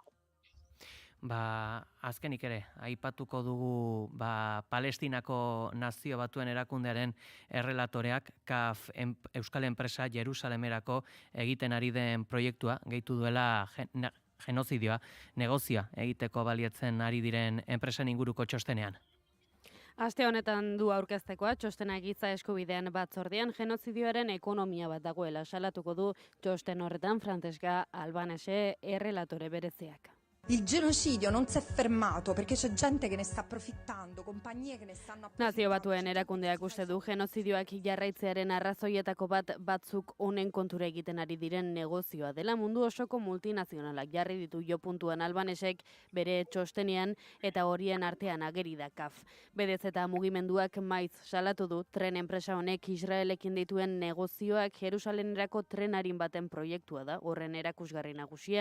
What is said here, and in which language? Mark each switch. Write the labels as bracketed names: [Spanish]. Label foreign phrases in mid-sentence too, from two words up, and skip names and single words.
[Basque] Azkenik ere, aipatuko dugu Palestinako Nazio Batuen Erakundearen errelatoreak KAF Euskal Enpresa Jerusalemerako egiten ari den proiektua, gehitu duela genozidioa, negozioa egiteko balietzen ari diren enpresen inguruko txostenean. Aste honetan du aurkeztekoa, txostena giza eskubidean batzordean genozidioaren ekonomia bat dagoela salatuko du txosten horretan Franteska Albanese errelatore bereziak. [Italian] Il genocidio non si è fermato perché c'è gente che ne sta approfittando, compagnie che ne stanno approfittando. [Basque] Nazio Batuen erakundeak uste du genozidioak jarraitzearen arrazoietako batzuk honen kontura egiten ari diren negozioa dela. Mundu osoko multinazionalak jarri ditu jo puntuan Albanesek bere txostenean eta horien artean ageri da CAF. Bedez eta mugimenduak maiz salatu du tren enpresa honek Israelekin dituen negozioak Jerusalenerako trenarin baten proiektua da, horren erakusgarri nagusia.